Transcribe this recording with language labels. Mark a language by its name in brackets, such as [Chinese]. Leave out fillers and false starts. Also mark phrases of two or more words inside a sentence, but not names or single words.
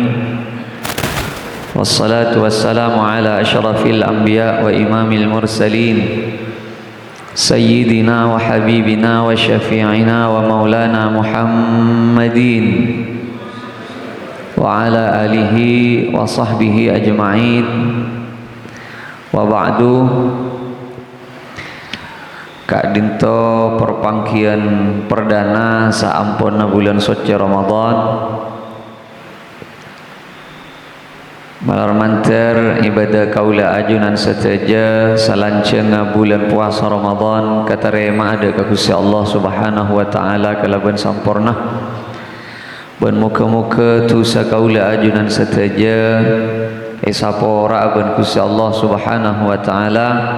[Arabic] والصلاة والسلام على أشرف الأنبياء وإمام المرسلين سيدنا وحبيبنا وشفيعنا ومولانا محمد وعلى آله وصحبه أجمعين وبعد. [Madurese] Kak dinto perpangkian perdana saampun bulan suci Ramadan malar manter ibadah kaula ajunan seteja salanceng bulan puasa Ramadan katarema ada ka Gusti Allah [Arabic] سبحانه وتعالى [Madurese] kalaban sampurna ban muka-muka tu sakaula ajunan seteja esapora ban Gusti Allah [Arabic] سبحانه وتعالى